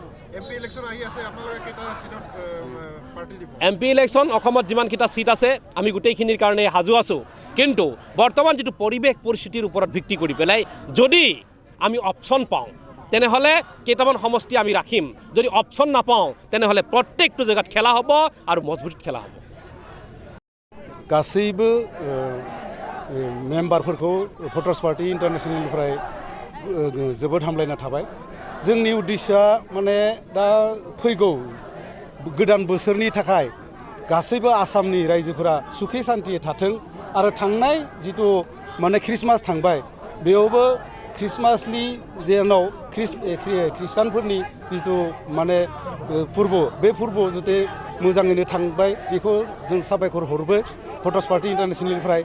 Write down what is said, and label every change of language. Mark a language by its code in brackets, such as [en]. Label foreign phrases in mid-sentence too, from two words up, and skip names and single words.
[as] MP ইলেকশ্যন অসমত যিমানকেইটা ছিট আছে আমি গোটেইখিনিৰ কাৰণে সাজু আছোঁ। কিন্তু বৰ্তমান যিটো পৰিৱেশ পৰিস্থিতিৰ ওপৰত ভিত্তি কৰি পেলাই যদি আমি অপশ্যন পাওঁ তেনেহ'লে কেইটামান সমষ্টি আমি ৰাখিম। যদি অপশ্যন নাপাওঁ তেনেহ'লে প্ৰত্যেকটো জেগাত খেলা হ'ব আৰু মজবুত খেলা হ'ব। [brx] गासैबो मेम्बारफोरखौ भटार्स पार्टी इन्टारनेसनेलनिफ्राय जोबोद हामलायना थाबाय। जोंनि उद्देश्यआ माने दा फैगौ गोदान बोसोरनि थाखाय गासैबो आसामनि रायजोफोरा सुखि शान्तियै थाथों आरो थांनाय जिथु माने ख्रिस्टमास थांबाय, बेयावबो ख्रिस्टमासनि जेनाव ख्रिस्टानफोरनि जिथु माने फोरबो, बे फोरबोआव जाहाथे मोजाङैनो थांबाय बेखौ जों साबायखर हरबाय भटार्स पार्टी इन्टारनेसनेलनिफ्राय।